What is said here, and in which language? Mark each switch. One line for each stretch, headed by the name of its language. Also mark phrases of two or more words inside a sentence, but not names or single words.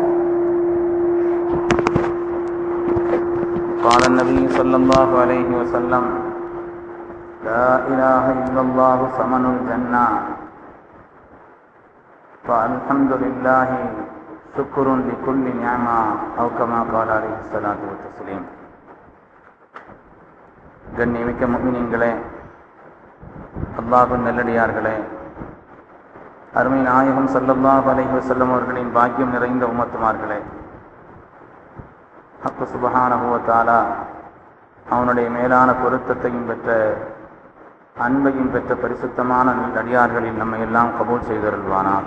Arabic: قال النبي صلى الله عليه وسلم: لا إله إلا الله ثمن الجنة فالحمد لله شكر لكل نعمة أو كما قال عليه الصلاة والتسليم.
Tamil: கண்ணியமிக்க முஃமினீன்களே, அல்லாஹ்வின் நல்லடியார்களே, அருமை நாயகம்
Arabic: صلى الله عليه وسلم
Tamil: அவர்களின் பாக்கியம் நிறைந்த உம்மத்துமார்களே,
Arabic: الحق سبحانه وتعالى
Tamil: அவனுடைய மேலான பொருத்தத்தையும் பெற்ற அன்பையும் பெற்ற பரிசுத்தமான நல்லடியார்களில் நம்மை எல்லாம் கபூல் செய்தருள்வானார்.